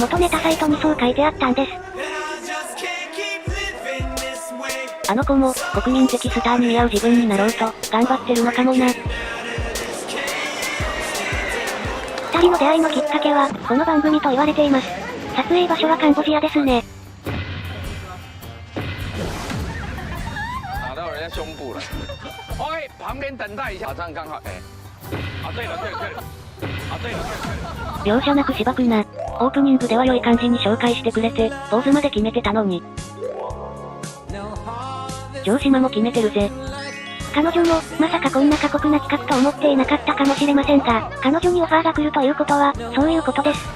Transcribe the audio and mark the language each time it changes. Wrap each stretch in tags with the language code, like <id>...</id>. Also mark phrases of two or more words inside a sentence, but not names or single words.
<ja>元ネタサイトにそう書いてあったんです。あの子も、国民的スターに見合う自分になろうと、頑張ってるのかもな。二人の出会いのきっかけは、この番組と言われています。撮影場所はカンボジアですね。</ja> <zh>打到人家胸部了。OK，旁边等待一下，这样刚好。哎，啊对了对了对了，啊对了对了。</zh> <ja>容赦なく芝くな。オープニングでは良い感じに紹介してくれて、ポーズまで決めてたのに。城島も決めてるぜ。彼女も、まさかこんな過酷な企画と思っていなかったかもしれませんが、彼女にオファーが来るということは、そういうことです。</ja>